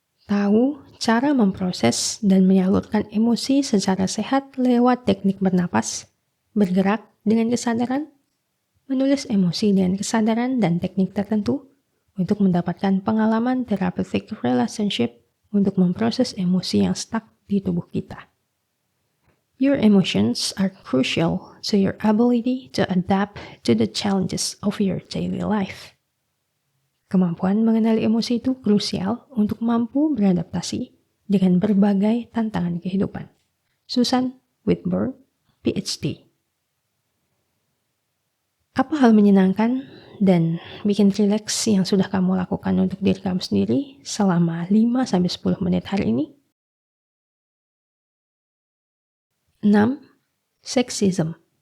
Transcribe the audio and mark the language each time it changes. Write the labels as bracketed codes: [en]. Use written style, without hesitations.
[id] Tahu cara memproses dan menyalurkan emosi secara sehat lewat teknik bernapas, bergerak dengan kesadaran, menulis emosi dengan kesadaran dan teknik tertentu untuk mendapatkan pengalaman therapeutic relationship untuk memproses emosi yang stuck di tubuh kita. [en] Your emotions are crucial to your ability to adapt to the challenges of your daily life. [id] Kemampuan mengenali emosi itu krusial untuk mampu beradaptasi dengan berbagai tantangan kehidupan. Susan Whitburn, PhD. Apa hal menyenangkan dan bikin rileks yang sudah kamu lakukan untuk diri kamu sendiri selama 5-10 menit hari ini? 6. Sexism.